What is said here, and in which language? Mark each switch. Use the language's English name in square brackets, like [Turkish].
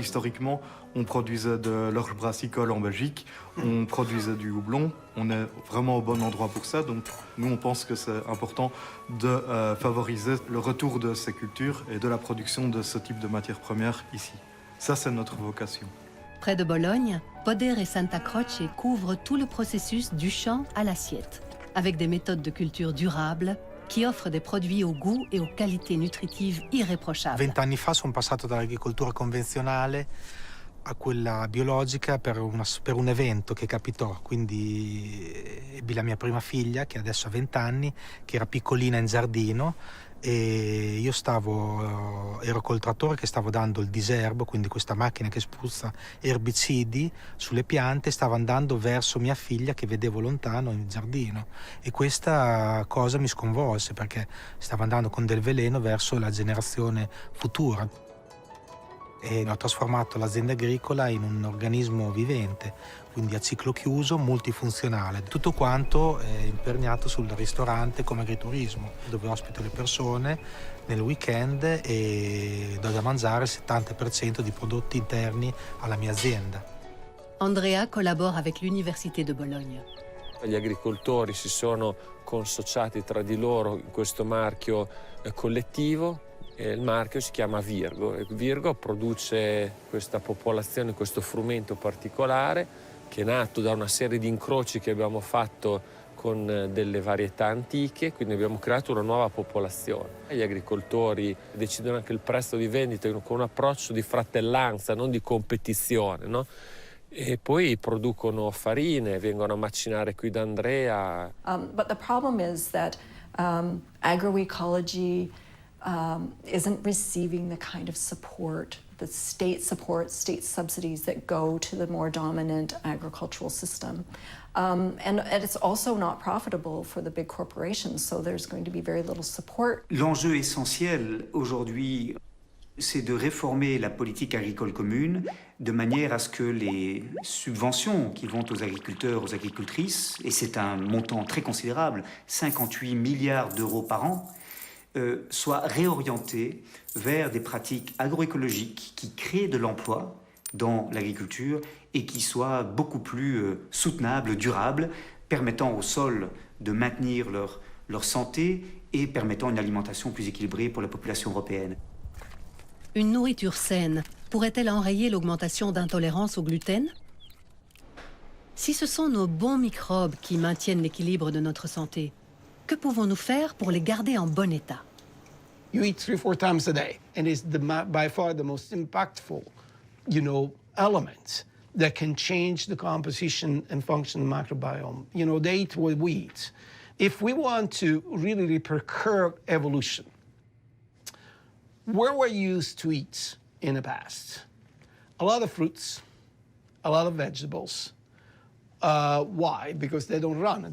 [French] Historiquement, on produisait de l'orge brassicole en Belgique, on produisait du houblon, on est vraiment au bon endroit pour ça, donc nous on pense que c'est important de favoriser le retour de ces cultures et de la production de ce type de matières premières ici. Ça, c'est notre vocation. Près de Bologne, Poder et Santa Croce couvrent tout le processus du champ à l'assiette, avec des méthodes de culture durables qui offrent des produits au goût et aux qualités nutritives irréprochables. [Italian] 20 anni fa sono passato dall'agricoltura convenzionale a quella biologica per un evento che capitò. Quindi ebbi la mia prima figlia, che adesso ha 20 anni, che era piccolina in giardino, e io ero col trattore che stavo dando il diserbo, quindi questa macchina che spruzza erbicidi sulle piante, stava andando verso mia figlia che vedevo lontano in giardino, e questa cosa mi sconvolse perché stava andando con del veleno verso la generazione futura. E ho trasformato l'azienda agricola in un organismo vivente, quindi a ciclo chiuso, multifunzionale. Tutto quanto è imperniato sul ristorante come agriturismo, dove ospito le persone nel weekend e do da mangiare il 70% di prodotti interni alla mia azienda. [French] Andrea collabora avec l'Université de Bologne. [Italian] Gli agricoltori si sono consociati tra di loro in questo marchio collettivo. Il marchio si chiama Virgo e Virgo produce questa popolazione, questo frumento particolare che è nato da una serie di incroci che abbiamo fatto con delle varietà antiche, quindi abbiamo creato una nuova popolazione. Gli agricoltori decidono anche il prezzo di vendita con un approccio di fratellanza, non di competizione, no? E poi producono farine, vengono a macinare qui da Andrea. [English] But the problem is that agroecology isn't receiving the kind of support, state subsidies that go to the more dominant agricultural system. And it's also not profitable for the big corporations, so there's going to be very little support. [French] L'enjeu essentiel aujourd'hui, c'est de réformer la politique agricole commune de manière à ce que les subventions qui vont aux agriculteurs, aux agricultrices, et c'est un montant très considérable, 58 milliards d'euros par an, soient réorientées vers des pratiques agroécologiques qui créent de l'emploi dans l'agriculture et qui soient beaucoup plus soutenables, durables, permettant au sol de maintenir leur santé et permettant une alimentation plus équilibrée pour la population européenne. Une nourriture saine pourrait-elle enrayer l'augmentation d'intolérance au gluten? Si ce sont nos bons microbes qui maintiennent l'équilibre de notre santé, que pouvons-nous faire pour les garder en bon état? [English] You eat 3-4 times a day, and it's by far the most impactful, element that can change the composition and function of the microbiome. They eat what we eat. If we want to really repercur evolution, where we're used to eat in the past, a lot of fruits, a lot of vegetables. Why? Because they don't run.